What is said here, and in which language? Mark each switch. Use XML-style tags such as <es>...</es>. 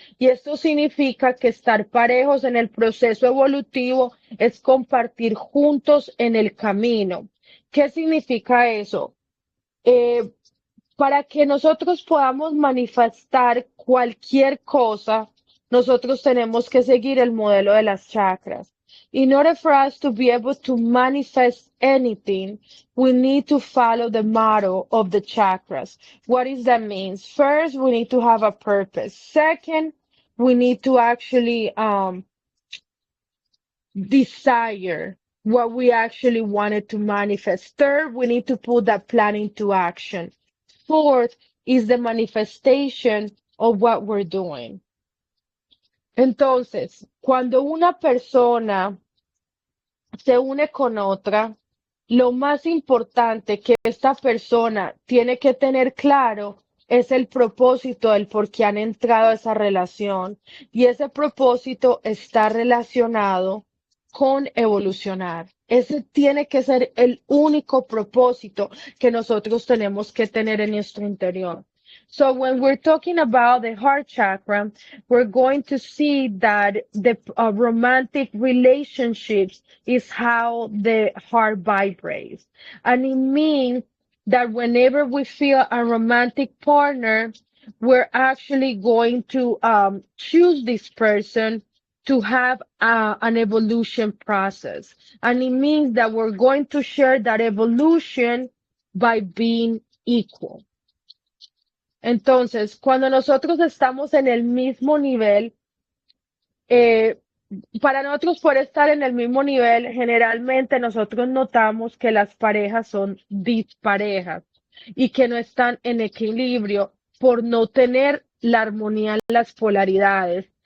<es>Y esto significa que estar parejos en el proceso evolutivo es compartir juntos en el camino. ¿Qué significa eso? Eh, para que nosotros podamos manifestar cualquier cosa, nosotros tenemos que seguir el modelo de las chakras.</es> <en>In order for us to be able to manifest anything, we need to follow the model of the chakras. What does that mean? First, we need to have a purpose. Second, we need to actually desire what we actually wanted to manifest. Third, we need to put that plan into action. Fourth is the manifestation of what we're doing.</en> <es>Entonces, cuando una persona se une con otra, lo más importante que esta persona tiene que tener claro es el propósito del por qué han entrado a esa relación. Y ese propósito está relacionado con evolucionar. Ese tiene que ser el único propósito que nosotros tenemos que tener en nuestro interior.</es> <en>So when we're talking about the heart chakra, we're going to see that the romantic relationships is how the heart vibrates. And it means that whenever we feel a romantic partner, we're actually going to choose this person to have an evolution process. And it means that we're going to share that evolution by being equal.</en> <es>Entonces, cuando nosotros estamos en el mismo nivel, para nosotros poder estar en el mismo nivel, generalmente nosotros notamos que las parejas son disparejas y que no están en equilibrio por no tener la armonía en las polaridades.</es>